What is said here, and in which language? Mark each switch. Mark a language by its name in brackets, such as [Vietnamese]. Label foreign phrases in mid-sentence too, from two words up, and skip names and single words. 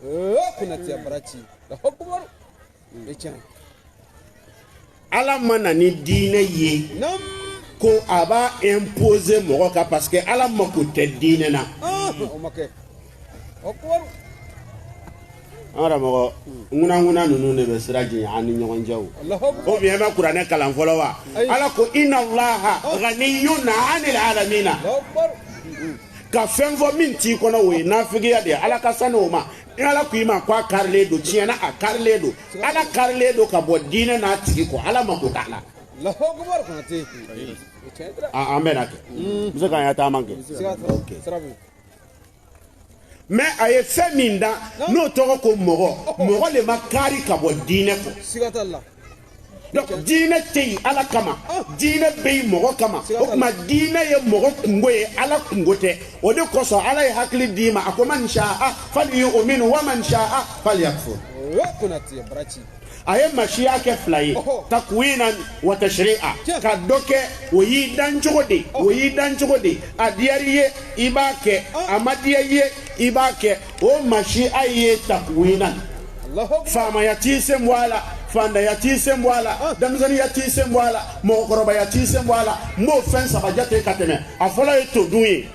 [Bambara] Ala mana ni diinɛ ye ko a b'a imposer mɔgɔ kan [French] parce que [Bambara] Ala mako tɛ diinɛ na. Ara mɔgɔ ŋunanŋunan ninnu de bɛ sira jɛɲɛ an ni ɲɔgɔn cɛ o bien bɛ kuranɛ kalan fɔlɔ wa Ala ko [Arabic] إن الله غني عن العالمين [Bambara] ka fɛn fɔ min t'i kɔnɔ o ye nafigiya de ye Ala ka sani o ma ni Ala ko i ma ko a karilen don tiɲɛna a karilen don Ala karilen don ka bɔ diinɛ n'a tigi kɔ Ala mako t'a la. An bɛ na kɛ n bɛ se k'an ya taama kɛ. Mais a ye fɛn min da n'o tɔgɔ ko mɔgɔ le ma kari ka bɔ diinɛ kɔ. Donc diinɛ tɛ yen Ala kama diinɛ bɛ yen mɔgɔ kama o tuma diinɛ ye mɔgɔ kungo ye Ala kungo tɛ o de kosɔn Ala ye hakili d'i ma a ko [Arabic] من شاء فليؤمن ومن شاء فليكفر. [Bambara] A ye masiya kɛ fila ye [Arabic] تكوينا وتشريعا [Bambara] ka dɔ kɛ o y'i dan cogo de a diyar'i ye i b'a kɛ a ma diya i ye i b'a kɛ o masiya ye takwinan faamaya t'i sen bɔ a la fandaya t'i sen bɔ a la denmisɛnniya t'i sen bɔ a la mɔgɔkɔrɔbaya t'i sen bɔ a la n b'o fɛn saba jate ka tɛmɛ a fɔlɔ ye to dun ye.